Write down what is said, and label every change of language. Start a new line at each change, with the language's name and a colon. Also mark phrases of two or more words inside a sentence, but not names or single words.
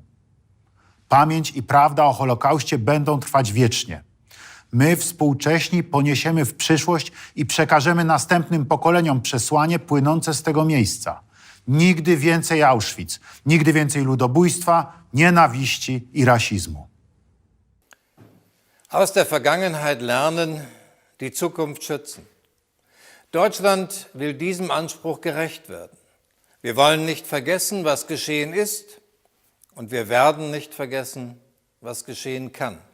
Polish: Pamięć i prawda o Holokauście będą trwać wiecznie. My, współcześni, poniesiemy w przyszłość i przekażemy następnym pokoleniom przesłanie płynące z tego miejsca. Nigdy więcej Auschwitz, nigdy więcej ludobójstwa, nienawiści i rasizmu.
German: Aus der Vergangenheit lernen, die Zukunft schützen. Deutschland will diesem Anspruch gerecht werden. Wir wollen nicht vergessen, was geschehen ist, und wir werden nicht vergessen, was geschehen kann.